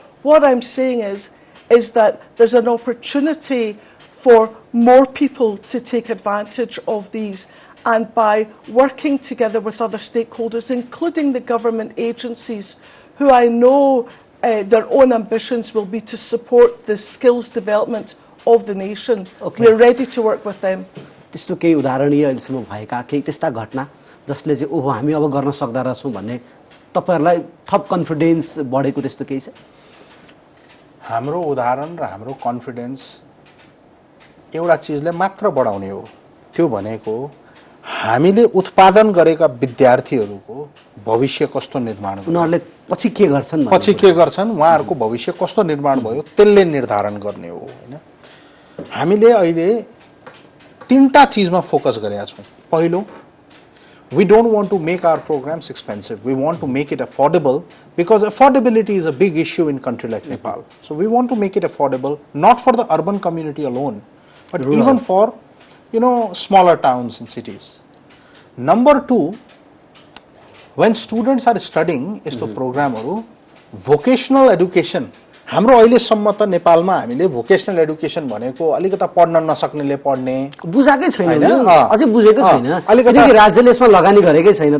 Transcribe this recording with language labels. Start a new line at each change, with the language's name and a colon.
English: What I'm saying is that there's an opportunity for more people to take advantage of these, and by working together with other stakeholders, including the government agencies who I know their own ambitions will be to support the skills development of the nation. Okay. We're ready to work with them.
Nepali: त्यस्तो केही उदाहरणीय अहिलेसम्म भएका केही त्यस्ता घटना जसले चाहिँ ओहो हामी अब गर्न सक्दा रहेछौँ भन्ने तपाईहरुलाई थप कन्फिडेन्स बढेको त्यस्तो केही छ? हाम्रो उदाहरण र हाम्रो कन्फिडेन्स एउटा चीजले मात्र बढाउने हो, त्यो भनेको हामीले उत्पादन गरेका विद्यार्थीहरूको भविष्य कस्तो निर्माण भयो, उनीहरूले पछि के गर्छन् उहाँहरूको भविष्य कस्तो निर्माण भयो त्यसले निर्धारण गर्ने हो हैन। हामीले अहिले तीनटा चीजमा फोकस गरेका छौं। पहिलो,
English: we don't want to make our programs expensive. We want to make it affordable because affordability is a big issue in a country like Nepal. So we want to make it affordable, not for the urban community alone, but even for, smaller towns and cities. Number two, when students are studying
Nepali: यस्तो प्रोग्रामहरु,
English: vocational education,
Nepali: हाम्रो अहिलेसम्म त नेपालमा हामीले vocational education भनेको अलिकता पढ्न नसक्नेले पढ्ने बुझाकै छैन, अझै बुझेको छैन, किनकि राज्यले यसमा लगानी गरेकै छैन।